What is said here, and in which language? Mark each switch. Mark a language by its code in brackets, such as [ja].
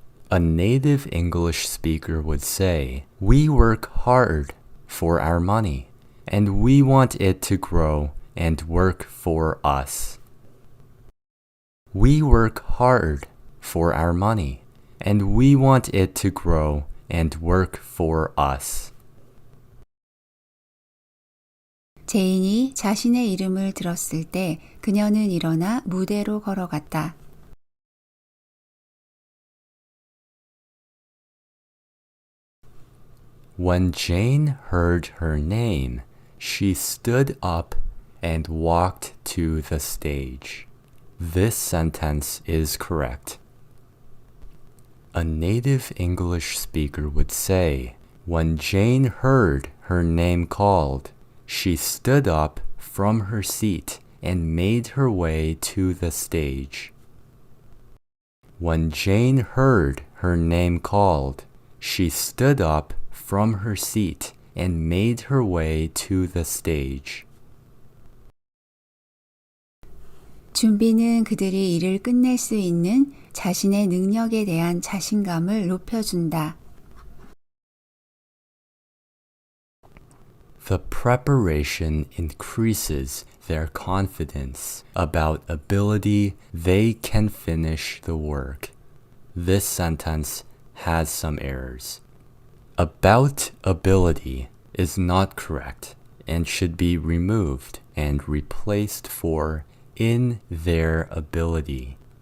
[en] A native English speaker would say, we work hard for our money, and we want it to grow and work for us. We work hard for our money, and we want it to grow and work for us. [ko] 제인이 자신의 이름을 들었을 때 그녀는 일어나 무대로 걸어갔다. [en] When Jane heard her name, she stood up and walked to the stage. This sentence is correct. A native English speaker would say, when Jane heard her name called, she stood up from her seat and made her way to the stage. When Jane heard her name called, she stood up from her seat and made her way to the stage. [ko] 준비는 그들이 일을 끝낼 수 있는 자신의 능력에 대한 자신감을 높여준다. [en] The preparation increases their confidence about ability they can finish the work. This sentence has some errors. About ability is not correct and should be removed and replaced for in their ability.